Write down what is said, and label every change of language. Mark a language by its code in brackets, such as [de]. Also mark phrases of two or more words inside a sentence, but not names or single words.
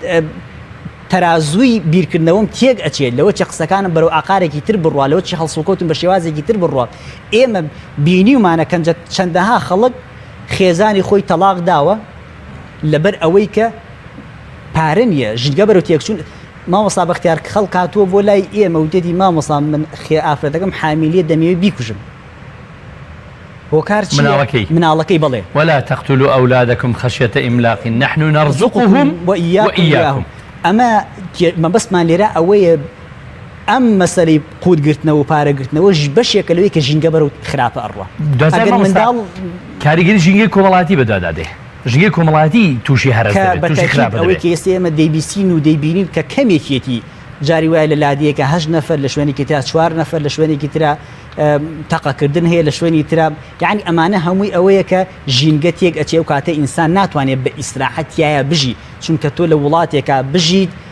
[ckb] تەرازووی بیرکردنەوەم تێک ئەچێت لەوە چه قسەکانم بەرەو ئاقارێکی تر بڕوا لەوە چی هەڵسوکەوتم بە شێوازێکی تر بڕوا ئێمە بینیومانە چەندەها خەڵک خێزانی خۆی تەلاق داوە لەبەر ئەوەی کە پارە نییە ژنگە بەرەو تێکچوون مامۆستا بەختیار خەڵک هاتووە بۆ لای ئێمە و دێتی مامۆستا من ئافرەتەکەم حامیلیە دەمەوێت بیکوژم هۆکار مناڵەکەی بڵێ [ar] ولا تقتلوا أولادكم خشية إملاق نحن نرزقهم وإياكم [ckb] ئەمە مەبەستمان لێرە ئەوەیە ئەم مەسەلەی قوتگرتنەوە و پارەگرتنەوەش بەشێکە لەوەی کە ژینگە بەرەو خراپە ئەڕوە منداڵ کاریگەری ژینگەی کۆمەڵاتی بەدادادێ ژینگەی کۆمەڵاتی تووشی هەرس ئەوەی کە ئێستا ئێمە دەیبیسین و دەیبینین کە کەمێکێتی جاری وایە لە لادیەکە 8 نەفەر لە شوێنێکی ترا 4 نەفەر لە شوێنێکی ترا تەقەکردن هەیە لە شوێنی ترا یعنی ئەمانە هەمووی ئەوەیە کە ژینگە تێک ئەچێ و کاتە ئینسان ناتوانێت بە ئیسراحەتیایە بژی چونکە تۆ لە وڵاتێکە بژیت